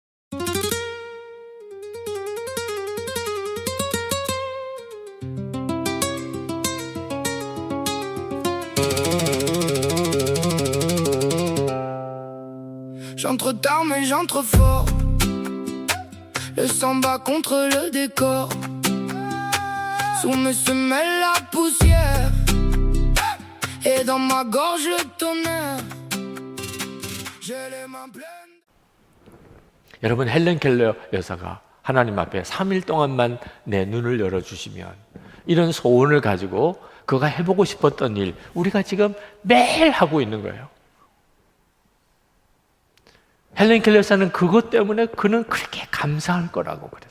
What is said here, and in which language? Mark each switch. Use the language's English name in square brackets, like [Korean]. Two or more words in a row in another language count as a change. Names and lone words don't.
[French] J'entre tard mais j'entre fort. Le sang bat contre le décor. Sous mes semelles la poussière. Et dans ma gorge le tonnerre. J'ai les mains pleines. [Korean] 여러분, 헬렌 켈러 여사가 하나님 앞에 3일 동안만 내 눈을 열어주시면, 이런 소원을 가지고 그가 해보고 싶었던 일, 우리가 지금 매일 하고 있는 거예요. 헬렌 켈러 여사는 그것 때문에 그는 그렇게 감사할 거라고 그랬어요.